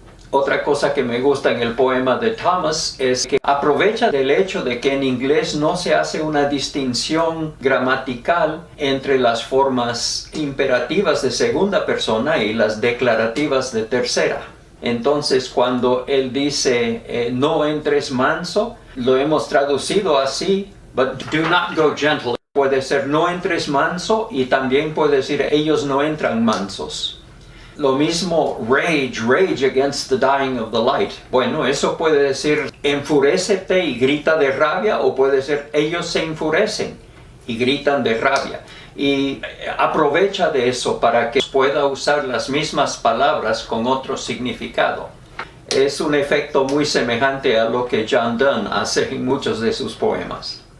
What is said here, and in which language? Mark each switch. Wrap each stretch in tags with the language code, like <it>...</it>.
<es>Otra cosa que me gusta en el poema de Thomas es que aprovecha del hecho de que en inglés no se hace una distinción gramatical entre las formas imperativas de segunda persona y las declarativas de tercera. Entonces, cuando él dice no entres manso, lo hemos traducido así,</es> <en>but do not go gentle.</en> <es>Puede ser no entres manso, y también puede decir ellos no entran mansos. Lo mismo</es> <en>rage against the dying of the light.</en> <es>Bueno, eso puede decir enfurécete y grita de rabia, o puede ser ellos se enfurecen y gritan de rabia. Y aprovecha de eso para que pueda usar las mismas palabras con otro significado. Es un efecto muy semejante a lo que John Donne hace en muchos de sus poemas.</es>